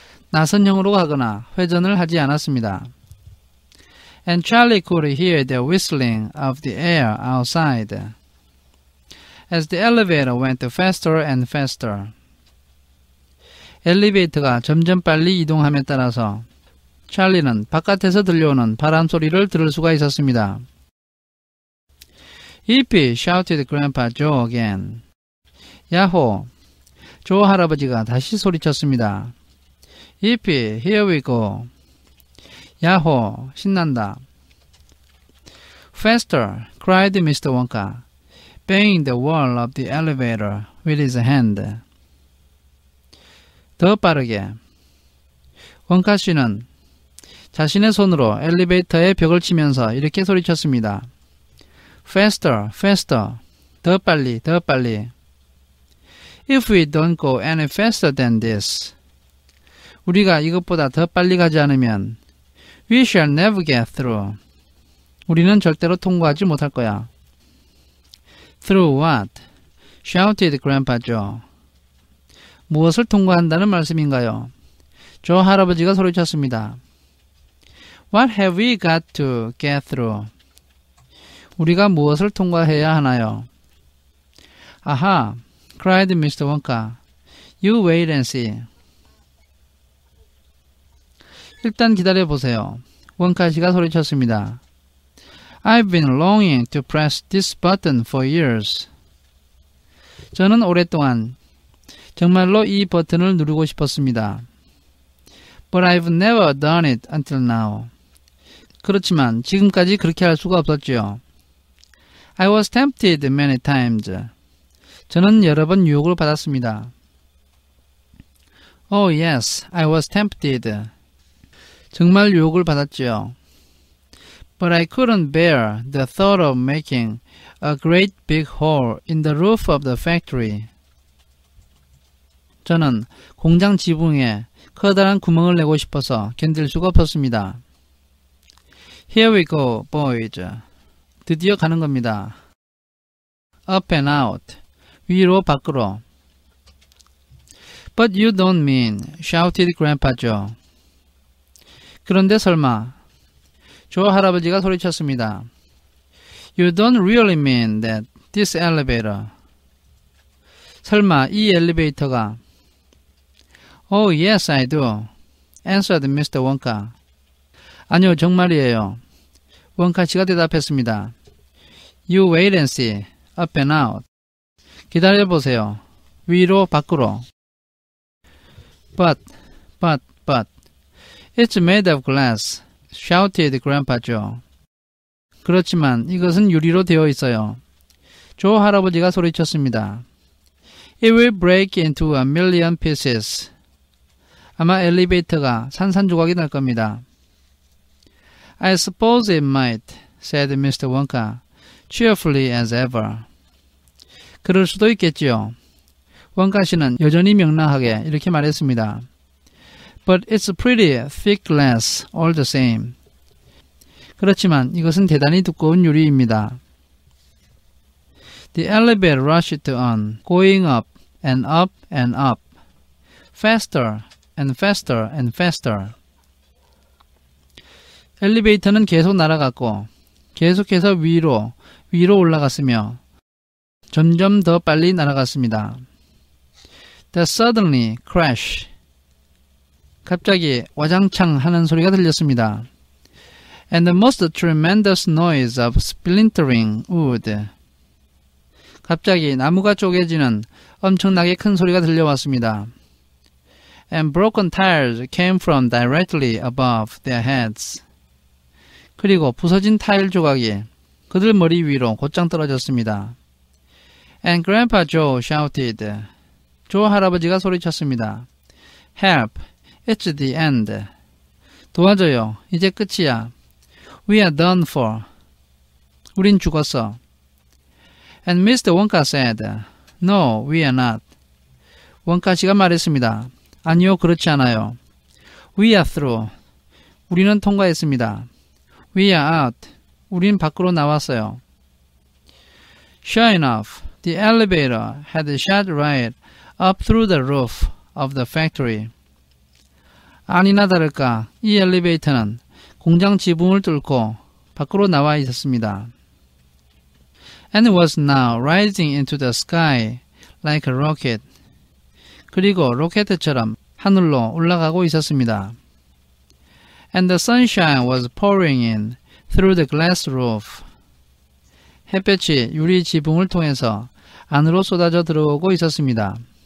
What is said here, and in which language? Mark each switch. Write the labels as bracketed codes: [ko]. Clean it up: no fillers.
[ko] 나선형으로 가거나 회전을 하지 않았습니다. [en] And Charlie could hear the whistling of the air outside as the elevator went faster and faster. [ko] 엘리베이터가 점점 빨리 이동함에 따라서 찰리는 바깥에서 들려오는 바람 소리를 들을 수가 있었습니다. [en] Yippee! shouted Grandpa Joe again. [ko] 야호! 조 할아버지가 다시 소리쳤습니다. [en] Yippee! Here we go. [ko] 야호! 신난다. [en] Faster! cried Mr. Wonka, banging the wall of the elevator with his hand. [ko] 더 빠르게. 원카 씨는 자신의 손으로 엘리베이터의 벽을 치면서 이렇게 소리쳤습니다. [en] Faster, faster. [ko] 더 빨리, 더 빨리. [en] If we don't go any faster than this. [ko] 우리가 이것보다 더 빨리 가지 않으면 [en] we shall never get through. [ko] 우리는 절대로 통과하지 못할 거야. [en] Through what? shouted Grandpa Joe. [ko] 무엇을 통과한다는 말씀인가요? 조 할아버지가 소리쳤습니다. [en] What have we got to get through? [ko] 우리가 무엇을 통과해야 하나요? [en] 아하, cried Mr. Wonka. You wait and see. [ko] 일단 기다려보세요. 원카 씨가 소리쳤습니다. [en] I've been longing to press this button for years. [ko] 저는 오랫동안 정말로 이 버튼을 누르고 싶었습니다. [en] But I've never done it until now. [ko] 그렇지만 지금까지 그렇게 할 수가 없었지요. [en] I was tempted many times. [ko] 저는 여러 번 유혹을 받았습니다. [en] Oh yes, I was tempted. [ko] 정말 유혹을 받았지요. [en] But I couldn't bear the thought of making a great big hole in the roof of the factory. [ko] 저는 공장 지붕에 커다란 구멍을 내고 싶어서 견딜 수가 없었습니다. [en] Here we go, boys. [ko] 드디어 가는 겁니다. [en] Up and out. [ko] 위로 밖으로. [en] But you don't mean, shouted Grandpa Joe. [ko] 그런데 설마, 조 할아버지가 소리쳤습니다. [en] You don't really mean that this elevator. [ko] 설마 이 엘리베이터가 [en] Oh yes I do, answered Mr. [ko] Wonka. 아니요 정말이에요. 원카 씨가 대답했습니다. [en] You wait and see, up and out. [ko] 기다려보세요. 위로 밖으로. [en] But, it's made of glass, shouted Grandpa Joe. [ko] 그렇지만 이것은 유리로 되어 있어요. 조 할아버지가 소리쳤습니다. [en] It will break into a million pieces. [ko] 아마 엘리베이터가 산산조각이 날 겁니다. [en] I suppose it might, said Mr. Wonka, cheerfully as ever. [ko] 그럴 수도 있겠지요. 원카 씨는 여전히 명랑하게 이렇게 말했습니다. [en] But it's pretty thick glass all the same. [ko] 그렇지만 이것은 대단히 두꺼운 유리입니다. [en] The elevator rushed on, going up and up and up, faster and faster and faster. [ko] 엘리베이터는 계속 날아갔고 계속해서 위로 올라갔으며 점점 더 빨리 날아갔습니다. [en] Then suddenly crash. [ko] 갑자기 와장창 하는 소리가 들렸습니다. [en] And the most tremendous noise of splintering wood. [ko] 갑자기 나무가 쪼개지는 엄청나게 큰 소리가 들려왔습니다. [en] And broken tires came from directly above their heads. [ko] 그리고 부서진 타일 조각이 그들 머리 위로 곧장 떨어졌습니다. [en] And Grandpa Joe shouted. [ko] 조 할아버지가 소리쳤습니다. [en] Help! It's the end. [ko] 도와줘요. 이제 끝이야. [en] We are done for. [ko] 우린 죽었어. [en] And Mr. Wonka said, No, we are not. [ko] 원카 씨가 말했습니다. 아니요, 그렇지 않아요. [en] We are through. [ko] 우리는 통과했습니다. [en] We are out. [ko] 우린 밖으로 나왔어요. [en] Sure enough, the elevator had shot right up through the roof of the factory. [ko] 아니나 다를까 이 엘리베이터는 공장 지붕을 뚫고 밖으로 나와 있었습니다. [en] And was now rising into the sky like a rocket. [ko] 그리고 로켓처럼 하늘로 올라가고 있었습니다. [en] And the sunshine was pouring in through the glass roof. [ko] 햇볕이 유리 지붕을 통해서 안으로 쏟아져 들어오고 있었습니다.